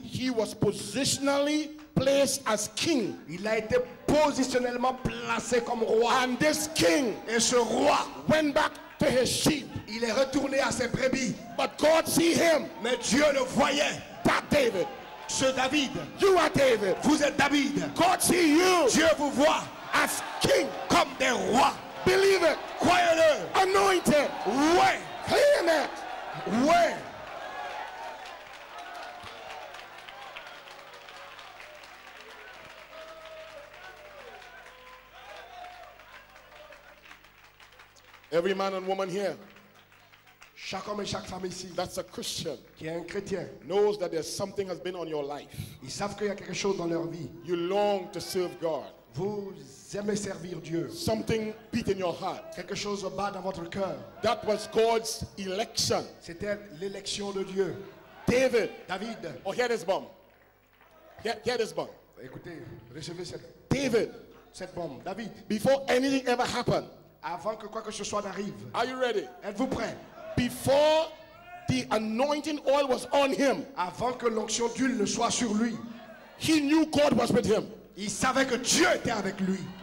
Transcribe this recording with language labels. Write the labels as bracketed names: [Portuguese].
[English] he was positionally placed as king. [French] il a été positionnellement placé comme roi. [English] And this king [French] Et ce roi, [English] went back to his sheep. [French] il est retourné à ses brebis. [English] But God see him, [French] Mais Dieu le voyait. [English] that David. [French] Ce David, [English] You are David. [French] vous êtes David. [English] God see you [French] Dieu vous voit [English] as king. [French] comme des rois. [English] Believe it. [French] Croyez-le. [English] Anointed. [French] Ouais. [English] Claim it. [French] Ouais. [English] Every man and woman here [French] Chaque homme et chaque femme ici [English] that's a Christian [French] qui est un chrétien, [English] knows that there's something has been on your life. [French] ils savent qu'il y a quelque chose dans leur vie. [English] You long to serve God. [French] Vous aimez servir Dieu. [English] Something beat in your heart. [French] Quelque chose bat dans votre cœur. [English] That was God's election. [French] C'était l'élection de Dieu. [English] David. [French] David, [English] Oh, hear this bomb. Hear this bomb. [French] Écoutez, recevez cette [English] David, [French] bombe. David, [English] before anything ever happened, [French] avant que quoi que ce soit n'arrive, [English] are you ready? [French] êtes-vous prêts? [English] Before the anointing oil was on him, [French] Avant que l'onction d'huile ne soit sur lui, [English] he knew God was with him. [French] il savait que Dieu était avec lui.